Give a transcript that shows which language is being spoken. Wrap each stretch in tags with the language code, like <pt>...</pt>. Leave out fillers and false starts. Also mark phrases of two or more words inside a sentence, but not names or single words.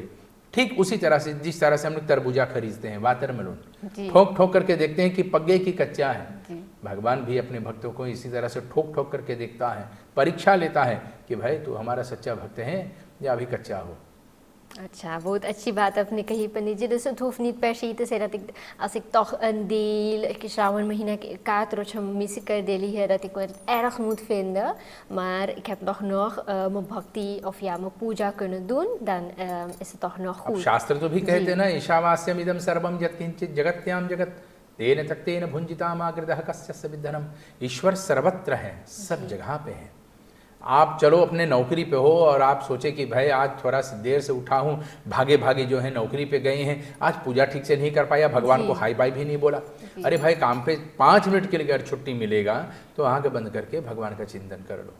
<hi>ठीक उसी तरह से जिस तरह से हम लोग तरबूजा खरीदते हैं, वाटरमेलन, ठोक ठोक करके देखते हैं कि पक गए कि कच्चा है। भगवान भी अपने भक्तों को इसी तरह से ठोक ठोक करके देखता है, परीक्षा लेता है कि भाई तू हमारा सच्चा भक्त है या अभी कच्चा हो। अच्छा, बहुत अच्छी बात आपने कही पंडित जी।</hi> <nl>Dus het hoeft niet per se te zijn dat ik, als ik toch een deel, ik</nl> <hi>Shravan Mahina</hi> <nl>kaartrootje missie kan delen hier, dat ik het erg moet vinden. Maar ik heb nog mijn bhakti of ja, mijn puja kunnen doen, dan is het toch nog goed.</nl> <hi>शास्त्र तो भी कहते हैं ना,</hi> <sa>ईशावास्यम इदम सर्वम यत्किंचित जगत्याम जगत तेन तक्तेन भुंजितामाकृतः कस्यस्य विद्धनम।</sa> <hi>ईश्वर सर्वत्र है, सब जगह पे है। आप चलो अपने नौकरी पे हो और आप सोचे कि भाई आज थोड़ा सी देर से उठा हूँ, भागे भागे जो है नौकरी पे गए हैं, आज पूजा ठीक से नहीं कर पाया, भगवान को</hi> <en>hi bye</en> <hi>भी नहीं बोला। अरे भाई काम पे 5 मिनट के लिए अगर छुट्टी मिलेगा तो आंख बंद करके भगवान का चिंतन कर लो।</hi>